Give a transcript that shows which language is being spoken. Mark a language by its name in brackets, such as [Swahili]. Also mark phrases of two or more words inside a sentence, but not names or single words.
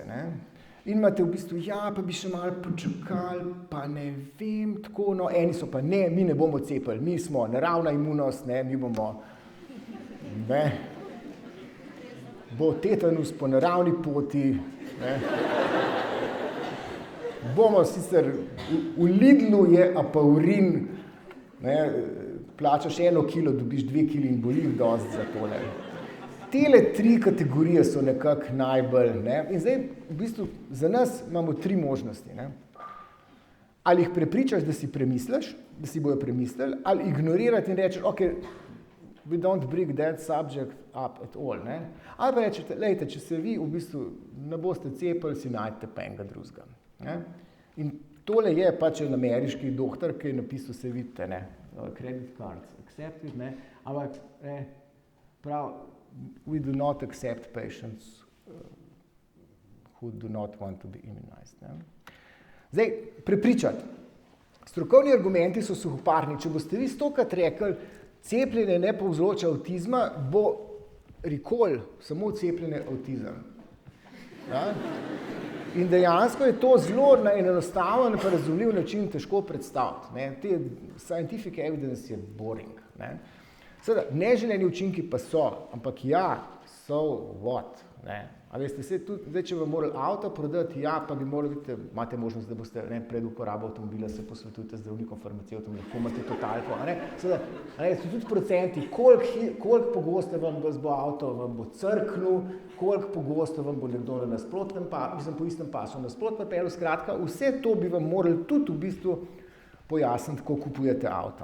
[Slovenian] In imate v bistvu, pa bi še malo počakali, pa ne vem, tako, eni so pa ne, mi ne bomo cepili, mi smo naravna imunost, mi bomo, bo tetanus po naravni poti, bomo sicer, v Lidlu je apaurin, plačaš 1 kilo, dobiš 2 kili in boli dosti za tole. Tele 3 kategorije so nekako najbolj. In zdaj, v bistvu, za nas imamo 3 možnosti. Ali jih prepričaš, da si premisliš, da si bojo premislili, ali ignorirati in rečeš, [English] ok, we don't bring that subject up at all. [Slovenian] Ali pa rečete, lejte, če se vi v bistvu ne boste cepili, si najdete pa enega drugega. In tole je pač en ameriški doktor, ki je napisal, se vidite, [English] credit cards, accepted, [Slovenian] ampak prav, [English] we do not accept patients who do not want to be immunized. [Slovenian] Zdaj, prepričati. Strokovni argumenti so suhoparni. Če boste vi 100-krat rekli, cepljenje ne povzroča avtizma, bo recall, samo cepljenje avtizem. In dejansko je to zelo na enostaven in razumljiv način težko predstaviti. [English] Scientific evidence [Slovenian] je boring. Seveda, neželeni učinki pa so, ampak [English] so what? [Slovenian] A veste, zdaj, če vam morali avto prodati, pa bi morali videti, imate možnost, da boste pred uporabo avtomobila se posvetujete z zdravnikom, farmacevtom, lahko imate totalko. Seveda, so tudi procenti, koliko pogosto vam bo avto, vam bo crknil, koliko pogosto vam bo nekdo na nasprotnem po istem pasu nasprotno pelil, skratka, vse to bi vam morali tudi v bistvu pojasniti, ko kupujete avto.